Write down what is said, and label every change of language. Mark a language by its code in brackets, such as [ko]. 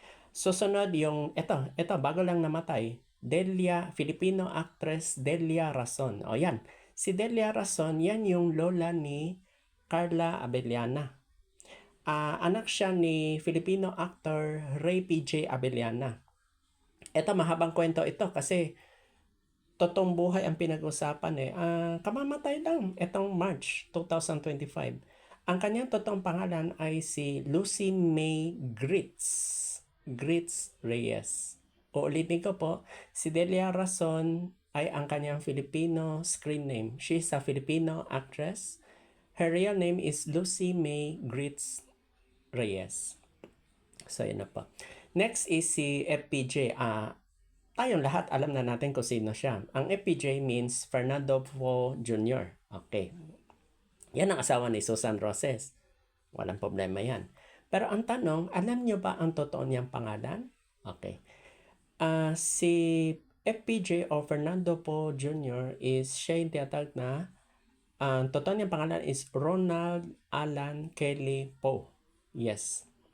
[tl] Susunod yung, ito, bago lang namatay, Delia, Filipino actress Delia Rason. O yan, Si Delia Rason, yan yung lola ni Carla Abellana. Anak siya ni Filipino actor Ray P.J. Abellana. Ito, mahabang kwento ito kasi totoong buhay ang pinag-usapan eh. Kamamatay lang itong March 2025. Ang kanyang totoong pangalan ay si Lucy May Grits Reyes. Uulitin ko po, si Delia Rason ay ang kanyang Filipino screen name. [en] She's a Filipino actress. Her real name is Lucy May Grits Reyes. [tl] So, yun na po. Next is si FPJ. Tayong lahat alam na natin kung sino siya. Ang FPJ means Fernando Poe Jr. Okay. Yan ang asawa ni Susan Roses. Walang problema yan. Pero ang tanong, alam nyo ba ang totoo niyang pangalan? Okay. Si FPJ o Fernando Poe Jr. is siya yung tinatawag na ang totoo niyang pangalan is Ronald Alan Kelly Poe. Yes.